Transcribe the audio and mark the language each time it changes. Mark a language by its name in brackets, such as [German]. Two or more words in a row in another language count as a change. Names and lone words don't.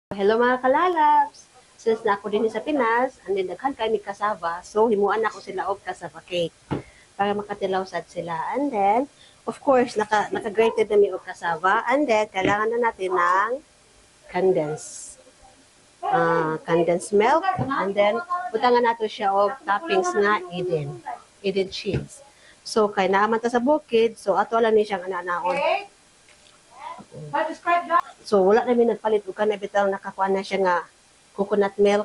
[Cebuano] Hello mga kalalabs! Since na ako din sa Pinas, [English] and then [Cebuano] daghan kami kasaba, so himuan ako sila og kasaba cake para makatilaw sad sila. [English] And then, of course, [Cebuano] naka-grated na mi og kasaba. [English] And then, [Filipino] kailangan na natin ng condensed milk. [English] And then, [Cebuano] butangan nato siya og toppings nga Eden cheese. So, kay naaman ta sa bukid, so ato lang ni siyang ananaon. So, wala namin nagpalit o ka na bitaw nakakuha na siya nga coconut milk.